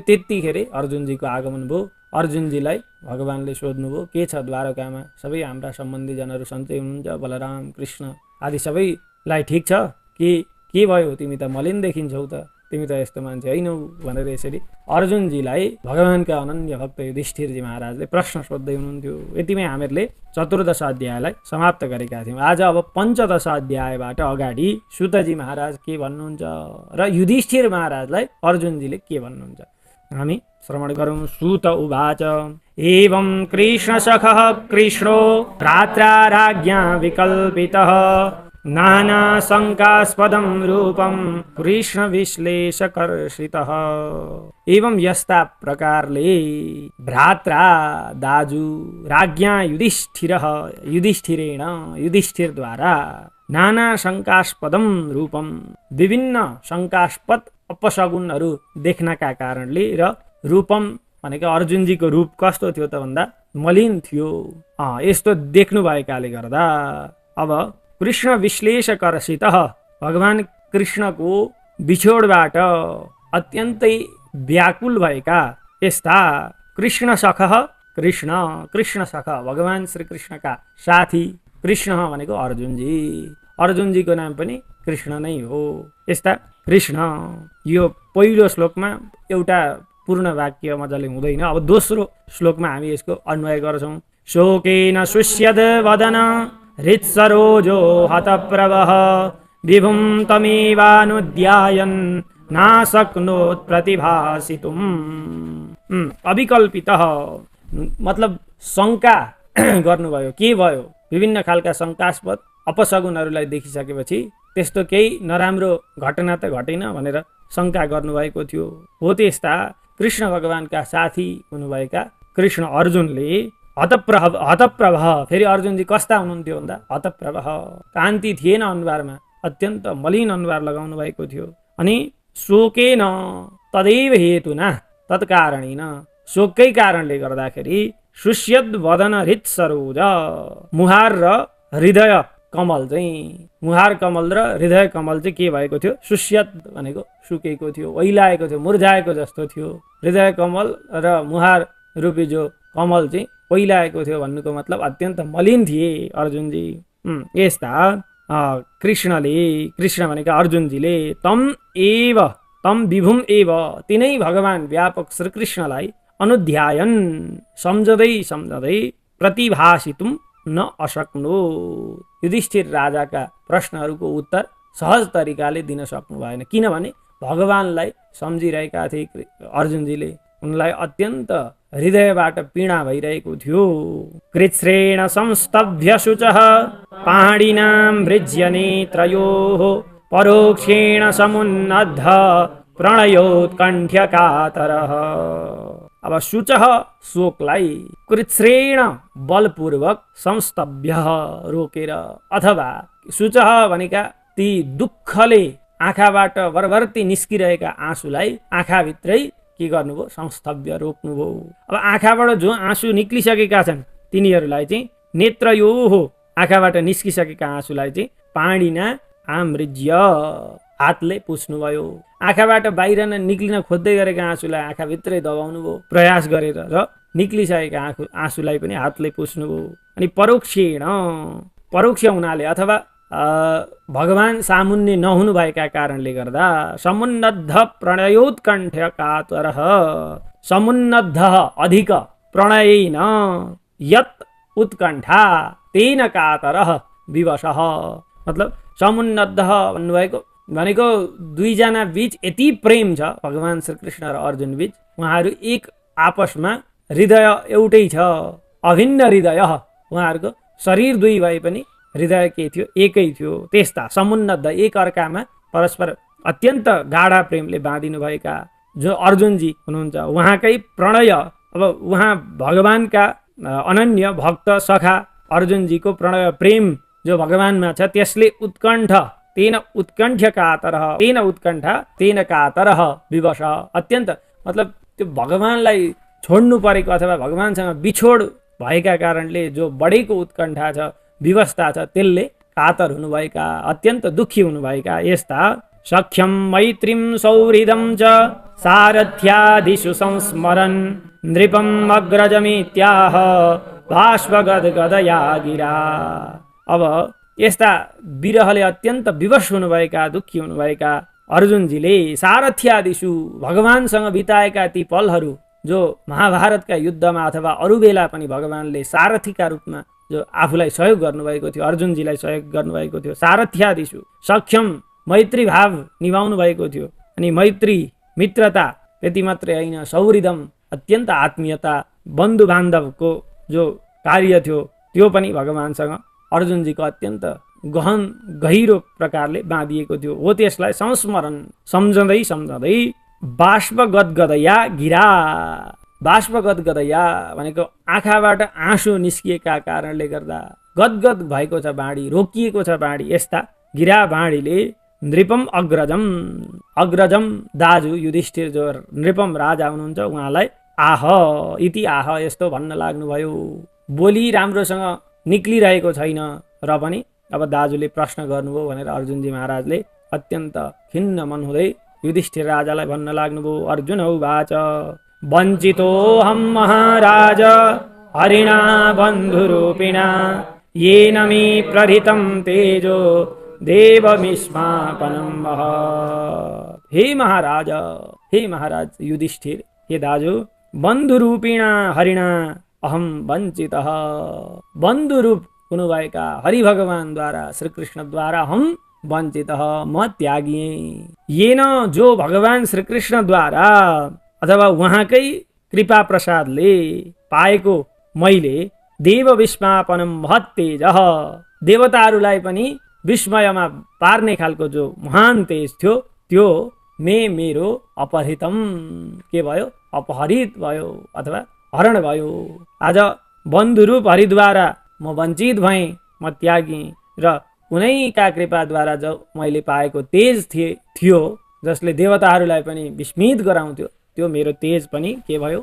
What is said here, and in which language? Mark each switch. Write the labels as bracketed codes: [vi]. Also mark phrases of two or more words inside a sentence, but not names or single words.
[ne] त्यतिखेर अर्जुनजीको आगमन भयो। अर्जुनजीलाई भगवानले सोध्नुभयो, के छ द्वारकामा, सबै हाम्रा सम्बन्धीजनहरू सन्चै हुनुहुन्छ, बलराम कृष्ण आदि सबैलाई ठिक छ कि के भयो, तिमी त मलिन देखिन्छौ त, तिमी त यस्तो मान्छे होइनौ भनेर यसरी अर्जुनजीलाई भगवानका अनन्य भक्त युधिष्ठिरजी महाराजले प्रश्न सोध्दै हुनुहुन्थ्यो। यतिमै हामीहरूले 14 अध्यायलाई समाप्त गरेका थियौँ। आज अब 15 अध्यायबाट अगाडि सुतजी महाराज के भन्नुहुन्छ र युधिष्ठिर महाराजलाई अर्जुनजीले के भन्नुहुन्छ हामी श्रवण गरौँ। [sa] सुत उवाच एवं कृष्णसखः कृष्णो भ्रात्रा राज्ञा विकल्पितः नाना शङ्कास्पदं रूपं कृष्ण विश्लेषकर्षितः। [ne] एवं यस्ता प्रकारले भ्रात्रा दाजु [sa] राज्ञा युधिष्ठिरेण [ne] युधिष्ठिरद्वारा [sa] नाना शङ्कास्पदं रूपम [ne] विभिन्न शङ्कास्पद अपशगुनहरू देख्नका कारणले र रूपम भनेको अर्जुनजीको रूप कस्तो थियो त भन्दा मलिन थियो। यस्तो देख्नु भएकाले गर्दा अब कृष्ण विश्लेषकर्षित भगवान कृष्णको बिछोडबाट अत्यन्तै व्याकुल भएका यस्ता कृष्ण सख कृष्ण सख भगवान श्री कृष्णका साथी कृष्ण भनेको अर्जुनजीको नाम पनि कृष्ण नै हो। यस्ता कृष्ण, यो पहिलो श्लोकमा एउटा पूर्ण वाक्य मजाले हुँदैन। अब दोस्रो श्लोकमा हामी यसको अन्वय गर्छौँ। [sa] शोकेन शुष्यद वदन हृत्सरोजो हतप्रभः विभुं तमेवानुध्यायन् नाशक्नोत् प्रतिभासितुम्। [ne] अविकल्पितः मतलब शङ्का गर्नुभयो। के भयो? विभिन्न खालका शङ्कास्पद अपशगुनहरूलाई देखिसकेपछि त्यस्तो केही नराम्रो घटना त घटेन भनेर शङ्का गर्नुभएको थियो। हो त्यस्ता कृष्ण भगवानका साथी हुनुभएका कृष्ण अर्जुनले हतप्रभ, फेरि अर्जुनजी कस्ता हुनुहुन्थ्यो भन्दा हतप्रभ, कान्ति थिएन अनुहारमा, अत्यन्त मलिन अनुहार लगाउनु भएको थियो। अनि [sa] शोकेन तदैव हेतुना तत्कारणेन, [ne] शोककै कारणले गर्दाखेरि [sa] शुष्यद वदन हृत सरोज, [ne] मुहार र हृदय कमल चाहिँ, मुहार कमल र हृदय कमल चाहिँ के भएको थियो? शुष्यद भनेको सुकेको थियो, ओइलाएको थियो, मुर्झाएको जस्तो थियो। हृदय कमल र मुहार रूपी जो कमल चाहिँ ओइलाएको थियो भन्नुको मतलब अत्यन्त मलिन थिए अर्जुनजी। यस्ता कृष्ण भनेका अर्जुनजीले [sa] तम विभुम एव, [ne] तिनै भगवान व्यापक श्रीकृष्णलाई अनुध्यायन सम्झँदै [sa] प्रतिभासितुम न अशक्नो, [ne] युधिष्ठिर राजाका प्रश्नहरूको उत्तर सहज तरिकाले दिन सक्नु भएन। किनभने भगवानलाई सम्झिरहेका थिए अर्जुनजीले, उनलाई अत्यन्त हृदयबाट पीडा भइरहेको थियो। [sa] कृच्छ्रेण संस्तभ्य शुचः पाणिनां भृज्य नेत्रयोः परोक्षेण समुन्नद्ध प्रणयोत्कण्ठ्यकातरः। [ne] अब शुचः शोकलाई, कृच्छ्रेण बलपूर्वक, संस्तभ्य रोकेर, अथवा शुचः भनेका ती दुःखले आँखाबाट भरभर्ती निस्किरहेका आँसुलाई आँखाभित्रै के गर्नुभयो संस्थव्य रोक्नुभयो। अब आँखाबाट जो आँसु निक्लिसकेका छन् तिनीहरूलाई चाहिँ नेत्रयोः आँखाबाट निस्किसकेका आँसुलाई चाहिँ [sa] पाणिना आमृज्य [ne] हातले पुछ्नुभयो। आँखाबाट बाहिर निक्लिन खोज्दै गरेका आँसुलाई आँखाभित्रै दबाउनु भयो प्रयास गरेर र निक्लिसकेका आँसुलाई पनि हातले पुछ्नुभयो। अनि परोक्ष हुनाले अथवा भगवान सामुन्ने नहुनुभएका कारणले गर्दा [sa] समुन्नद्ध प्रणयोत्कण्ठ कातरः समुन्नद्ध अधिक प्रणयेन यत् उत्कण्ठा तेन कातरः विवशः। [ne] मतलब समुन्नद्ध भन्नुभएको भनेको दुईजना बीच यति प्रेम छ भगवान श्रीकृष्ण र अर्जुन बीच, उहाँहरू एक आपसमा हृदय एउटै छ, अभिन्न हृदय। उहाँहरूको शरीर दुई भए पनि हृदय के थियो? एकै थियो। त्यस्ता समुन्नद्ध एक अर्कामा परस्पर अत्यन्त गाढा प्रेमले बाँधिनु भएका जो अर्जुनजी हुनुहुन्छ, उहाँकै प्रणय। अब उहाँ भगवानका अनन्य भक्त सखा अर्जुनजीको प्रणय प्रेम जो भगवानमा छ त्यसले उत्कण्ठ [sa] तेन उत्कण्ठ्य कातरः तेन उत्कण्ठा तेन कातरः [ne] विवश अत्यन्त मतलब त्यो भगवानलाई छोड्नु परेको अथवा भगवानसँग बिछोड भएका कारणले जो बढेको उत्कण्ठा छ विवस्था छ त्यसले कातर हुनुभएका अत्यन्त दुःखी हुनुभएका यस्ता [sa] सख्यम मैत्रीम सौहृदम च सारथ्यादिषु संस्मरन् नृपम अग्रजमित्याह बाष्पगदगदया गिरा। [ne] अब यस्ता विरहले अत्यन्त विवश हुनुभएका दुःखी हुनुभएका अर्जुनजीले सारथ्यादिषु भगवानसँग बिताएका ती पलहरू जो महाभारतका युद्धमा अथवा अरू बेला पनि भगवानले सारथीका रूपमा जो आफूलाई सहयोग गर्नुभएको थियो, अर्जुनजीलाई सहयोग गर्नुभएको थियो, सारथ्यादिषु सक्षम मैत्री भाव निभाउनु भएको थियो। अनि मैत्री मित्रता त्यति मात्रै होइन, सौहृदम अत्यन्त आत्मीयता बन्धु बान्धवको जो कार्य थियो त्यो पनि भगवानसँग अर्जुनजीको अत्यन्त गहन गहिरो प्रकारले बाँधिएको थियो। हो त्यसलाई संस्मरण सम्झँदै सम्झँदै [sa] बाष्प गदगदया गिरा। [ne] बाष्प गदगदया भनेको आँखाबाट आँसु निस्किएका कारणले गर्दा गदगद भएको छ बाणी, रोकिएको छ बाणी। यस्ता गिरा बाणीले [sa] नृपम अग्रजम [ne] दाजु युधिष्ठिर जो नृपम राजा हुनुहुन्छ उहाँलाई [sa] आह इति आह [ne] यस्तो भन्न लाग्नुभयो। बोली राम्रोसँग निक्लिरहेको छैन र पनि अब दाजुले प्रश्न गर्नुभयो भनेर अर्जुनजी महाराजले अत्यन्त खिन्न मन हुँदै युधिष्ठिर राजालाई भन्न लाग्नुभयो। [sa] अर्जुन उवाच वञ्चितोऽहं महाराज हरिणा बन्धुरूपिणा येन मे प्रहृतं तेजो देवमिस्मापनं महत्। [ne] हे महाराज युधिष्ठिर, हे दाजु, [sa] बन्धुरूपिणा हरिणा अहम वञ्चितः। [ne] बन्धुरूप हुनुभएका हरि भगवानद्वारा श्रीकृष्णद्वारा [sa] हम वञ्चितः, [ne] म त्यागिए। येन जो भगवान श्रीकृष्णद्वारा अथवा उहाँकै कृपा प्रसादले पाएको मैले [sa] देव विस्मापनम महत् तेजः [ne] देवताहरूलाई पनि विस्मयमा पार्ने खालको जो महान तेज थियो त्यो मेरो अपहृतम के भयो? अपहरित भयो अथवा हरण भयो। आज बन्धुरूप हरिद्वारा म वञ्चित भएँ, म त्यागेँ र उनैका कृपाद्वारा जो मैले पाएको तेज थियो जसले देवताहरूलाई पनि विस्मित गराउँथ्यो त्यो मेरो तेज पनि के भयो?